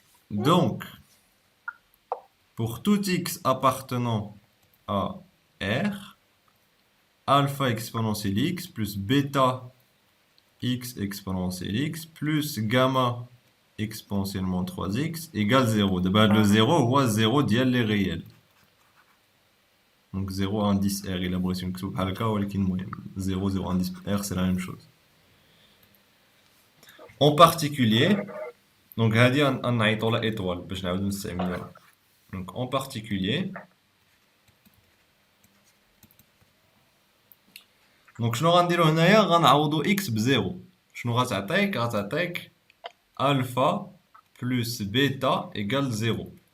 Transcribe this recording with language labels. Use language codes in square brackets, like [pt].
[fr] Donc, pour tout x appartenant à R, alpha exponentielle x plus bêta x exponentielle x plus gamma exponentiellement 3x égale 0. D'abord, le 0, 0 dial les réels. Donc 0 indice R, il a l'impression que c'est 0, 0 indice R, c'est la même chose. En particulier, donc [ar] هذه غنعيطوا لها étoile باش نعاودو نستعملوها. [fr] Donc en particulier, donc [ar] شنو غنديرو هنايا؟ غنعوضو x بزيرو. شنو غتعطيك؟ غتعطيك الفا بلس بيتا إيكال زيرو.